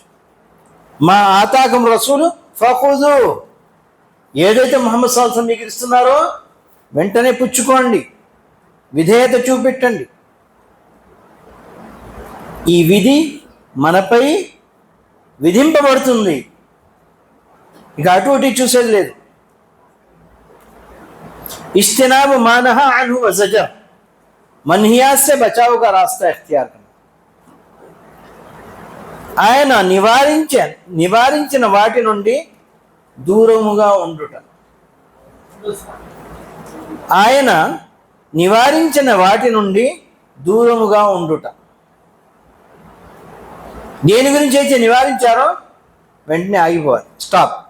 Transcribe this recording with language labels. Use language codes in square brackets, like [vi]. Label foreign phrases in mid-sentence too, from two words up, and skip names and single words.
[ar] ما آتاكم الرسول فخذوه, [te] ఏదైతే ముహమ్మద్ [ar] صلى الله عليه وسلم [te] మీకు ఇస్తున్నారో వెంటనే పుచ్చుకోండి, విధేయత చూపెట్టండి. ఈ విధి మనపై విధింపబడుతుంది. ఇక అటు ఇటు చూసేది లేదు. [ar] اجتناب ما نهى عنه وزجر, [ur] منہیات سے بچاؤ کا راستہ اختیار کرنا. [te] ఆయన నివారించిన వాటి నుండి దూరముగా ఉండుట. ఆయన నివారించిన వాటి నుండి దూరముగా ఉండుట. దేని గురించి అయితే నివారించారో వెంటనే ఆగిపోవాలి, స్టాప్.